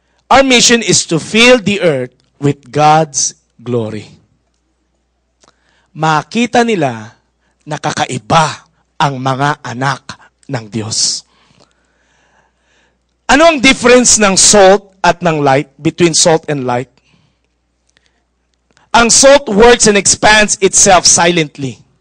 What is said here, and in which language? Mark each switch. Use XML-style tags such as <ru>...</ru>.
<en>Our mission is to fill the earth with God's glory.</en> <tl>Makita nila na kakaiba ang mga anak ng Diyos. Ano ang difference ng salt at ng light,</tl> <en>between salt and light? Ang salt works and expands itself silently.</en>